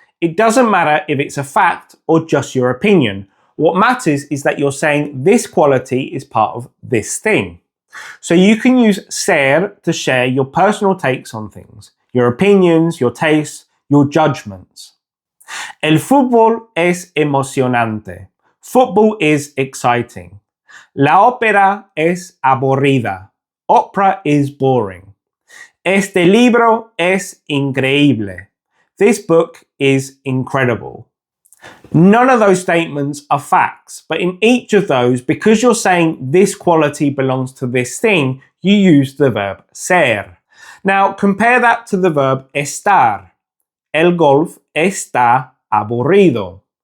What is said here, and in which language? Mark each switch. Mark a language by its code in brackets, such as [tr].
[en] It doesn't matter if it's a fact or just your opinion. What matters is that you're saying this quality is part of this thing. So you can use ser to share your personal takes on things, your opinions, your tastes, your judgments. [es] El fútbol es emocionante. [en] Football is exciting. [es] La ópera es aburrida. [en] Opera is boring. [es] Este libro es increíble. [en] This book is incredible. None of those statements are facts, but in each of those, because you're saying this quality belongs to this thing, you use the verb ser. Now, compare that to the verb estar. [es] El golf está aburrido.